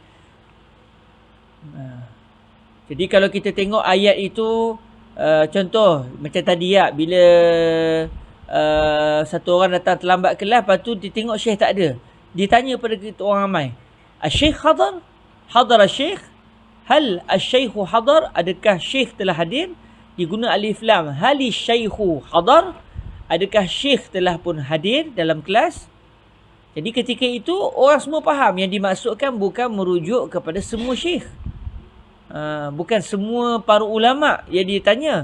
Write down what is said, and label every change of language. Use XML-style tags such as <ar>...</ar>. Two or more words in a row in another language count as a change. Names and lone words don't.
<ms>Jadi kalau kita tengok ayat itu, contoh macam tadi ya, bila satu orang datang terlambat kelas, lepas tu dia tengok syekh tak ada. Dia tanya pada kita orang ramai,</ms> <ar>"الشيخ حاضر? حاضر الشيخ؟ هل الشيخ حاضر?</ar> <ms>Adakah syekh telah hadir?" Diguna alif lam.</ms> <ar>هل الشيخ حاضر?</ar> <ms>Adakah syekh telah pun hadir dalam kelas? Jadi ketika itu orang semua faham yang dimaksudkan bukan merujuk kepada semua syekh. Bukan semua para ulama yang ditanya.</ms>